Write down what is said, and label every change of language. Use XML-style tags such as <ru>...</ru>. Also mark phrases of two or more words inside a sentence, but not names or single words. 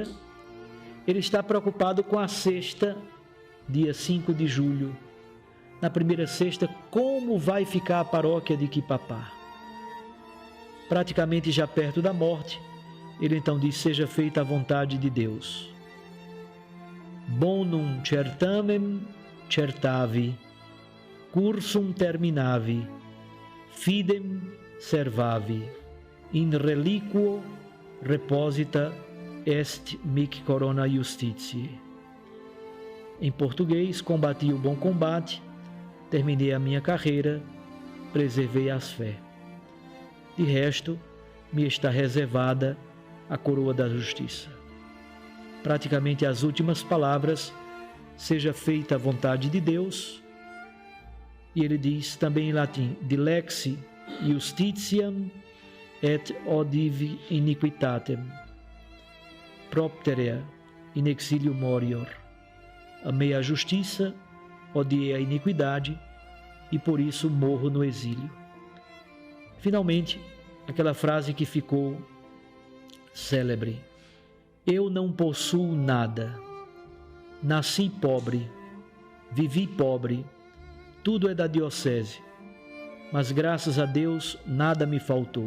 <pt>Ele está preocupado com a sexta, dia 5 de julho. Na primeira sexta, como vai ficar a paróquia de Quipapá? Praticamente já perto da morte, ele então diz: seja feita a vontade de Deus.</pt> <la>Bonum certamen certavi, cursum terminavi, fidem servavi, in reliquo reposita est mic corona justitiae.</la> <pt>Em português: combati o bom combate, terminei a minha carreira, preservei as fé. De resto, me está reservada a coroa da justiça. Praticamente as últimas palavras: seja feita a vontade de Deus. E ele diz também em latim:</pt> <la>dilexi justitiam et odivi iniquitatem, propterea in exilio morior.</la> <pt>Amei a justiça, odiei a iniquidade e por isso morro no exílio. Finalmente, aquela frase que ficou célebre: eu não possuo nada, nasci pobre, vivi pobre, tudo é da diocese, mas graças a Deus nada me faltou.</pt>